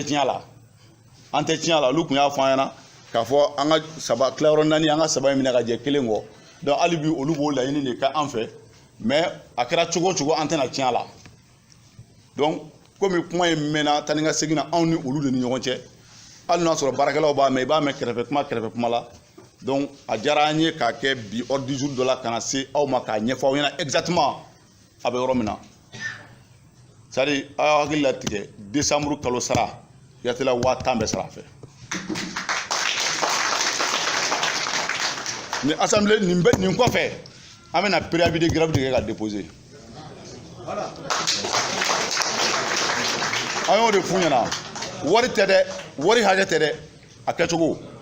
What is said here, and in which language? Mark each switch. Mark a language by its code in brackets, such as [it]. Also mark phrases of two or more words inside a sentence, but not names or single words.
[bm] tiɲɛ la olu kun y'a fɔ an ɲɛna k'a fɔ an ka saba tilayɔrɔ naani an ka saba in minɛ ka jɛ kelen kɔ donc hali bi olu b'o laɲini de kɛ an fɛ mais a kɛra cogo o cogo an tɛna tiɲɛ la donc komi kuma in mɛnna tani ka segin na anw ni olu de ni ɲɔgɔn cɛ hali n'a sɔrɔ baarakɛlaw b'a mɛn i b'a mɛn kɛrɛfɛ kuma la donc a diyara an ye k'a kɛ bi [fr] ordre du jour [bm] dɔ la ka na se aw ma k'a ɲɛfɔ aw ɲɛna exactement a bɛ yɔrɔ min na [fr] c'est à dire [bm] a y'aw hakili latigɛ décembre kalo sara yatela 50,000 bɛ sara a fɛ ni assemblée nin kɔfɛ an bɛna [fr] préavis de grève [bm] de kɛ ka déposer an y'o de f'u ɲɛna wari tɛ dɛ wari hakɛ tɛ dɛ a kɛcogo